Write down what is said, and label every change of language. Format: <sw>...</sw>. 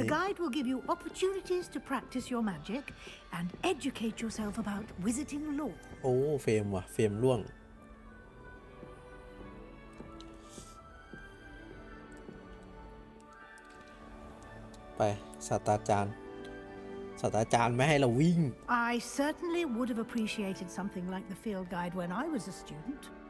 <en>The guide will give you opportunities to practice your magic and educate yourself about wizarding lore.</en> <th>โอ้เฟรมว่ะเฟรมร่วงไปศาสตราจารย์ไม่ให้เราวิ่ง</th> <en>I certainly would have appreciated something like the field guide when I was a student.</en>